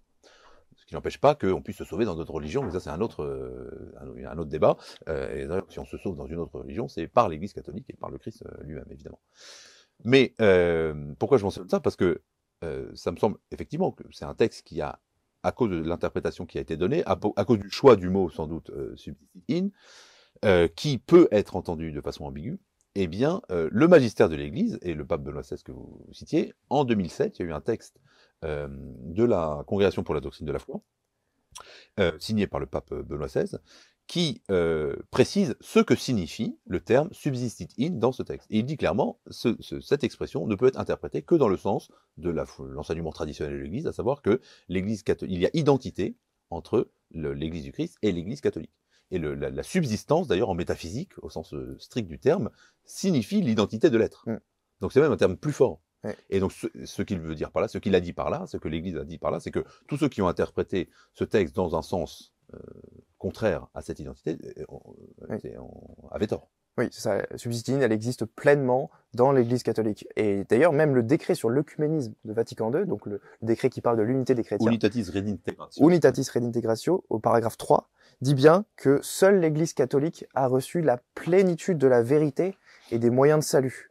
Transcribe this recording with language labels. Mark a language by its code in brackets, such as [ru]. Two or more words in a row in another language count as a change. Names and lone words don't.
[fr] Ce qui n'empêche pas qu'on puisse se sauver dans d'autres religions, mais ça c'est un autre débat. Et d'ailleurs, si on se sauve dans une autre religion, c'est par l'église catholique et par le Christ lui-même, évidemment. Mais pourquoi je mentionne ça? Parce que ça me semble effectivement que c'est un texte qui a, à cause de l'interprétation qui a été donnée, à cause du choix du mot sans doute [la] subsistit in, [fr] qui peut être entendu de façon ambiguë, eh bien le magistère de l'Église, et le pape Benoît XVI que vous citiez, en 2007, il y a eu un texte de la Congrégation pour la doctrine de la foi, signé par le pape Benoît XVI, qui précise ce que signifie le terme [la] subsistit in [fr] dans ce texte. Et il dit clairement, cette expression ne peut être interprétée que dans le sens de l'enseignement traditionnel de l'Église, à savoir que l'Église catholique, il y a identité entre l'Église du Christ et l'Église catholique. Et la subsistance, d'ailleurs, en métaphysique, au sens strict du terme, signifie l'identité de l'être. Donc c'est même un terme plus fort. Et donc ce qu'il veut dire par là, ce qu'il a dit par là, ce que l'Église a dit par là, c'est que tous ceux qui ont interprété ce texte dans un sens contraire à cette identité avaient tort. Oui, c'est ça. [la] Subsistit in, [fr] elle existe pleinement dans l'Église catholique. Et d'ailleurs, même le décret sur l'œcuménisme de Vatican II, donc le décret qui parle de l'unité des chrétiens, Unitatis Redintegratio, Unitatis Redintegratio, au paragraphe 3, dit bien que seule l'Église catholique a reçu la plénitude de la vérité et des moyens de salut.